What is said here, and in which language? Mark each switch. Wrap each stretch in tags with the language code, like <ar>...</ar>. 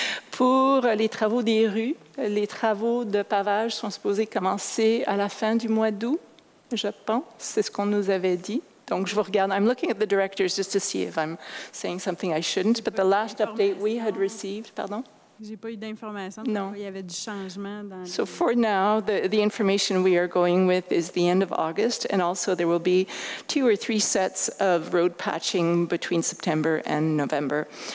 <fr>Pour les travaux des rues, les travaux de pavage sont supposés commencer à la fin du mois d'août, je pense, c'est ce qu'on nous avait dit. Donc je vous regarde,</fr> <en>I'm looking at the directors just to see if I'm saying something I shouldn't, but the last update we had received, pardon?</en> <fr>J'ai pas eu d'informations.</fr> <en>No.</en> <fr>Il y avait du changement dans</fr> <en>So for now, the information we are going with is the end of August, and also there will be 2 or 3 sets of road patching between September and November.</en>